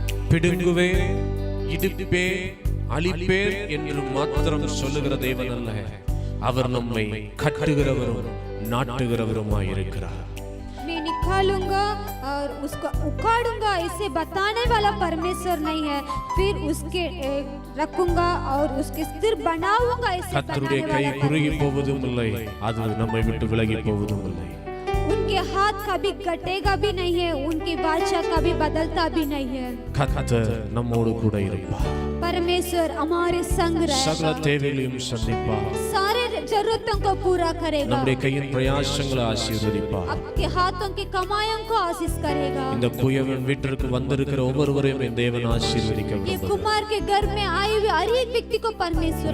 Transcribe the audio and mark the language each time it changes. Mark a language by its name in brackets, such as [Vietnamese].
[Tamil] பிடுங்குவே, இடிப்பே, அழிப்பே என்று மாத்திரம் சொல்லுகிற தேவன் அல்ல, அவர் நம்மை கட்டுகிறவரும் நாட்டுகிறவருமாய் இருக்கிறார். [Hindi] मैं निकालूंगा और उसको उखाड़ूंगा ऐसे बताने वाला परमेश्वर नहीं है, फिर उसके रखूंगा और उसके सिर बनाऊंगा ऐसे [Tamil] கர்த்தருடைய கை குறுகி போவதும் இல்லை, அது நம்மை விட்டு விலகி போவதும் இல்லை. [Hindi] उनके हाथ कभी कटेगा भी नहीं है, उनकी वाचा कभी बदलता भी नहीं है. [Tamil] கர்த்தர் நம்மோடு கூட இருப்பார். [Hindi] परमेश्वर हमारे संग रहेगा, [Tamil] சகல தேவைகளையும் சந்திப்பார். [Hindi] सारे जरूरतों को पूरा करेगा. [Tamil] நம்முடைய கையின் பிரயாசங்களை ஆசீர்வதிப்பார். [Hindi] आपके हाथों की कमाइयों को आशीष करेगा. [Tamil] இந்த குயவன் வீட்டிற்கு வந்திருக்கிற ஒவ்வொருவரையும் என் தேவன் ஆசீர்வதிக்க [Hindi] ये [Tamil] விரும்புகிறார். [Hindi] कुमार के घर में आए हुए हर एक व्यक्ति को परमेश्वर